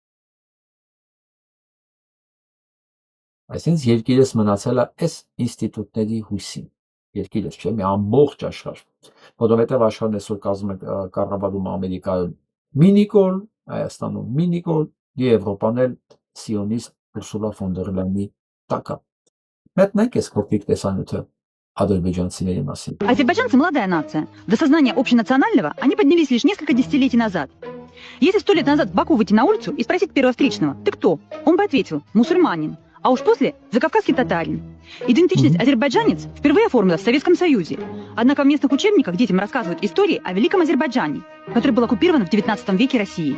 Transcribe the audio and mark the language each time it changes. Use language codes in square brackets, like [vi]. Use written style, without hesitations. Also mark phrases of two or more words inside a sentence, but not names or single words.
[hy] Այսինքն երկիրս մնացել է այս ինստիտուտների հույսին։ Երկիրս չէ, մի ամբողջ աշխարհ, որովհետև աշխարհն այսօր կառավարում Ամերիկայում մինիկոլ, Հայաստանում մինիկոլ, Եվրոպան էլ սիոնիստ Ուրսուլա ֆոն դեր Լայենի տակա։ Մետնենք այս փոքրիկ տեսանյութը ադրբեջանցիների մասին։ [ru] Азербайджанцы – молодая нация. До сознания общенационального они поднялись лишь несколько десятилетий назад. Если 100 лет назад в Баку выйти на улицу и спросить первого встречного «Ты кто?», он бы ответил «Мусульманин», а уж после «Закавказский татарин». Идентичность азербайджанец впервые оформилась в Советском Союзе. Однако в местных учебниках детям рассказывают истории о Великом Азербайджане, который был оккупирован в 19 веке Россией.